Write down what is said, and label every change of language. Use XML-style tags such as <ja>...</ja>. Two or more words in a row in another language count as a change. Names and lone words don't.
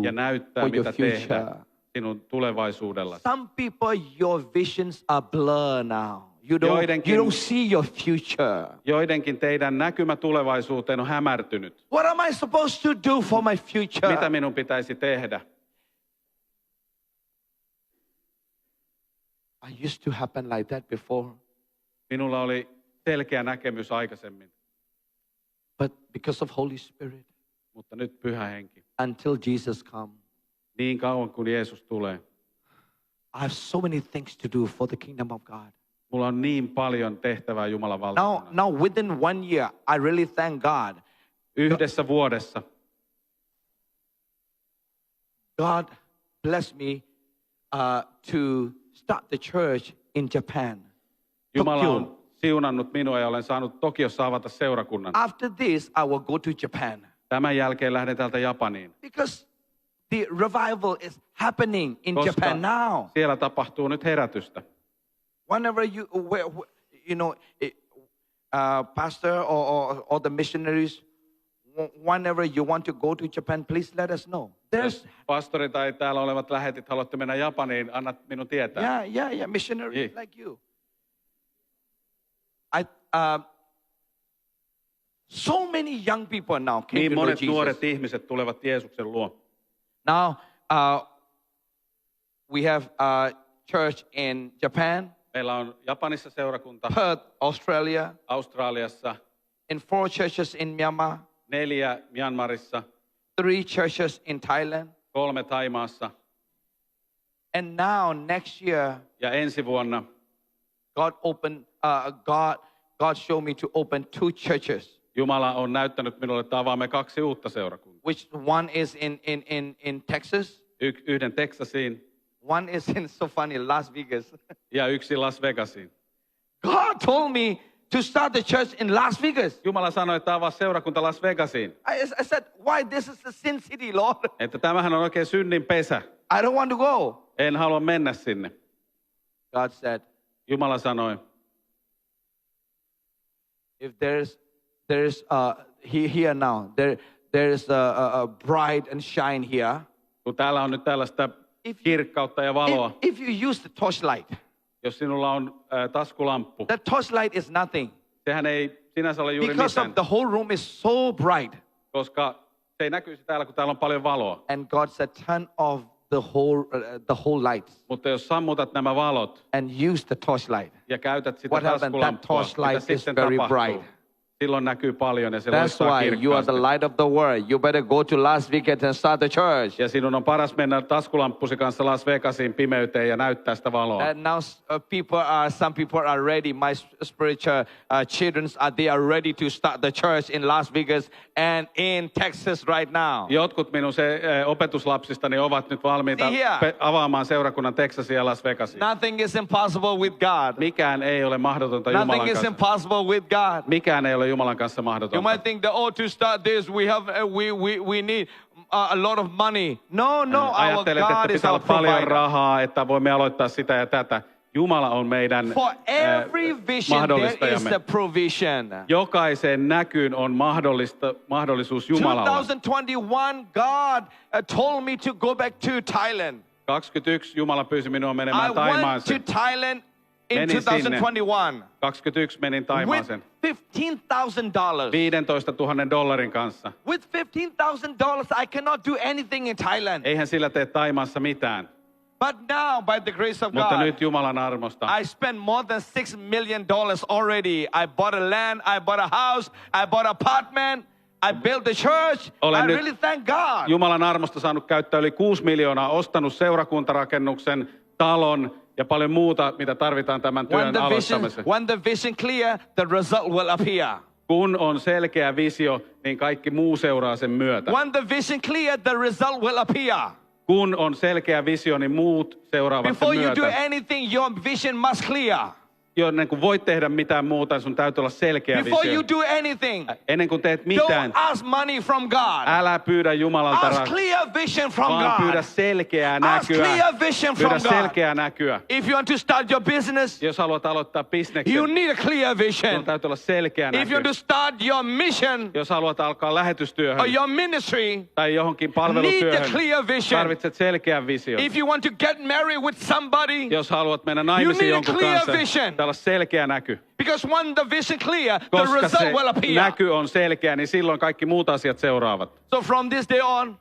<fi>ja näyttää,</fi> <en>for your</en> <fi>mitä</fi> <en>future.</en> <fi>tehdä sinun tulevaisuudellasi.</fi> <en>Some people, your visions are blurred now. You don't see your future.</en> <fi>Joidenkin teidän näkymä tulevaisuuteen on hämärtynyt.</fi> <en>What am I supposed to do for my future?</en> <fi>Mitä minun pitäisi tehdä?</fi> <en>I used to happen like that before.</en> <fi>Minulla oli selkeä näkemys aikaisemmin,</fi> <en>But because of Holy Spirit,</en> <fi>mutta nyt Pyhä Henki.</fi> <en>until Jesus comes,</en> <fi>Niin kauan kuin Jeesus tulee.</fi> <en>I have so many things to do for the kingdom of God.</en> <fi>Mulla on niin paljon tehtävää Jumalan valtakunnassa.</fi> <en>Now within 1 year, I really thank God.</en> <fi>Yhdessä vuodessa</fi> <en>God blessed me to start the church in Japan.</en> <fi>Jumala Tokyo. on siunannut minua ja olen saanut Tokiossa avata seurakunnan.</fi> <en>After this, I will go to Japan.</en> <fi>Tämän jälkeen lähden täältä Japaniin,</fi> <en>Because the revival is happening in</en> <fi>koska</fi> <en>Japan now.</en> <fi>siellä tapahtuu nyt herätystä.</fi> <en>Whenever pastor or the missionaries, whenever you want to go to Japan, please let us know.</en> <fi>Jos pastori tai täällä olevat lähetit haluatte mennä Japaniin, annat minun tietää.</fi> <en>Yeah, missionaries Yeah. like you. So many young people now came</en> <fi>Niin</fi> <en>to know</en> <fi>monet</fi> <en>Jesus.</en> <fi>nuoret ihmiset tulevat Jeesuksen luo.</fi> <en>Now, we have a church in Japan,</en> <fi>Meillä on Japanissa seurakunta,</fi> <en>Perth, Australia,</en> <fi>Australiassa,</fi> <en>and 4 churches in Myanmar,</en> <fi>4 Myanmarissa,</fi> <en>3 churches in Thailand.</en> <fi>3 Thaimaassa</fi> <en>And now, next year,</en> <fi>ja ensi vuonna</fi> <en>God showed me to open 2 churches,</en> <fi>Jumala on näyttänyt minulle, että avaamme 2 uutta seurakuntaa.</fi> <en>which one is in Texas,</en> <fi>Yhden Teksasiin</fi> <en>one is in, so funny, Las Vegas.</en> <fi>ja yksi Las Vegasiin.</fi> <en>God told me to start the church in Las Vegas.</en> <fi>Jumala sanoi, että avaa seurakunta Las Vegasiin.</fi> <en>I said, why? This is the sin city, Lord.</en> <fi>Että tämähän on oikein synnin pesä.</fi> <en>I don't want to go.</en> <fi>En halua mennä sinne.</fi> <en>God said,</en> <fi>Jumala sanoi,</fi> <en>if there's here now, there's a bright and shine here.</en> <fi>kun täällä on nyt tällaista kirkkautta ja valoa,</fi> <en>If you use the torchlight,</en> <fi>jos sinulla on taskulamppu,</fi> <en>that torchlight is nothing.</en> <fi>sehän ei sinänsä ole juuri</fi> <en>Because</en> <fi>mitään,</fi> <en>of the whole room is so bright.</en> <fi>koska se ei näkyisi täällä, kun täällä on paljon valoa.</fi> <en>And God said, turn off the whole lights</en> <fi>Mutta jos sammutat nämä valot</fi> <en>and use the torchlight.</en> <fi>ja käytät sitä</fi> <en>What happened? That</en> <fi>taskulamppua,</fi> <en>torchlight</en> <fi>mitä</fi> <en>is</en> <fi>sitten</fi> <en>very</en> <fi>tapahtuu?</fi> <en>bright.</en> <fi>Silloin näkyy paljon ja se</fi> <en>That's</en> <fi>loistaa</fi> <en>why you are the</en> <fi>kirkkaasti.</fi> <en>light of the world. You better go to Las Vegas and start the church.</en> <fi>Ja sinun on paras mennä taskulamppusi kanssa Las Vegasiin pimeyteen ja näyttää sitä valoa.</fi> <en>And now some people are ready. My spiritual children they are ready to start the church in Las Vegas and in Texas right now.</en> <fi>Jotkut minun opetuslapsistani ovat nyt valmiita</fi> <en>See here.</en> <fi>avaamaan seurakunnan Texasin ja Las Vegasiin.</fi> <en>Nothing is impossible with God.</en> <fi>Mikään ei ole mahdotonta Jumalan</fi> <en>Nothing is</en> <fi>kanssa.</fi> <en>impossible with God.</en> <fi>Mikään ei ole Jumalan kanssa</fi> <en>You</en> <fi>mahdotonta.</fi> <en>might think that to start this we need a lot of money. No, our</en> <fi>Ajattelet, että</fi> <en>God is</en> <fi>pitää</fi> <en>our</en> <fi>olla paljon</fi> <en>provider.</en> <fi>rahaa, että voimme aloittaa sitä ja tätä. Jumala on meidän</fi> <en>For every vision, there is</en> <fi>mahdollistajamme.</fi> <en>the provision.</en> <fi>Jokaiseen näkyyn on mahdollisuus Jumalalla.</fi> <en>2021, God told me to go back to Thailand.</en> <fi>21 Jumala pyysi minua</fi> <en>I</en> <fi>menemään</fi> <en>went to</en> <fi>Taimaaseen.</fi> <en>Thailand in</en> <fi>Menin</fi> <en>2021</en> <fi>21 menin</fi> <en>with</en> <fi>Taimaaseen</fi> <en>$15,000.</en> <fi>15 000 dollarin kanssa.</fi> <en>With $15,000, I cannot do anything in Thailand.</en> <fi>Eihän sillä tee Taimaassa mitään.</fi> <en>But now, by the grace of</en> <fi>Mutta</fi> <en>God,</en> <fi>nyt Jumalan armosta.</fi> <en>I spent more than $6 million already. I bought a land, I bought a house, I bought an apartment, I built the church.</en> <fi>Olen</fi> <en>I</en> <fi>nyt</fi> <en>really thank God.</en> <fi>Jumalan armosta saanut käyttää yli 6 miljoonaa, ostanut seurakuntarakennuksen, talon ja paljon muuta, mitä tarvitaan tämän työn aloittamiseen.</fi> <en>When the vision clear, the result will appear.</en> <fi>Kun on selkeä visio, niin kaikki muu seuraa sen myötä.</fi> <en>When the vision clear, the result will appear.</en> <fi>Kun on selkeä visio, niin muut seuraavat sen</fi> <en>Before you do</en> <fi>myötä.</fi> <en>anything, your vision must clear.</en> <fi>Ennen kuin voit tehdä mitään muuta, sun täytyy olla selkeä</fi> <en>Before</en> <fi>visio.</fi> <en>you do anything,</en> <fi>Ennen kuin teet</fi> <en>don't</en> <fi>mitään,</fi> <en>ask money from God.</en> <fi>älä pyydä Jumalalta</fi> <en>Ask</en> <fi>rahaa,</fi> <en>clear vision from</en> <fi>vaan pyydä</fi> <en>God.</en> <fi>selkeää</fi> <en>Ask</en> <fi>näkyä.</fi> <en>clear vision from</en> <fi>Pyydä</fi> <en>God.</en> <fi>selkeää näkyä.</fi> <en>If you want to start your business,</en> <fi>Jos haluat aloittaa bisneksen,</fi> <en>you need a clear</en> <fi>sun</fi> <en>vision.</en> <fi>täytyy olla selkeä</fi> <en>If you</en> <fi>näky.</fi> <en>want to start your mission</en> <fi>Jos haluat alkaa lähetystyöhön</fi> <en>or your ministry,</en> <fi>tai johonkin</fi> <en>need the</en> <fi>palvelutyöhön,</fi> <en>clear vision.</en> <fi>tarvitset selkeän vision.</fi> <en>If you want to get married with somebody,</en> <fi>Jos haluat mennä</fi> <en>You</en> <fi>naimisiin</fi> <en>need a</en> <fi>jonkun</fi> <en>clear</en> <fi>kanssa,</fi> <en>vision.</en> <fi>pitää olla selkeä näky.</fi> <en>because when the vision clear, the</en> <fi>Koska</fi> <en>result</en> <fi>se</fi> <en>will appear.</en> <fi>näky on selkeä, niin silloin kaikki muut asiat seuraavat.</fi> <en>So from this day on,</en>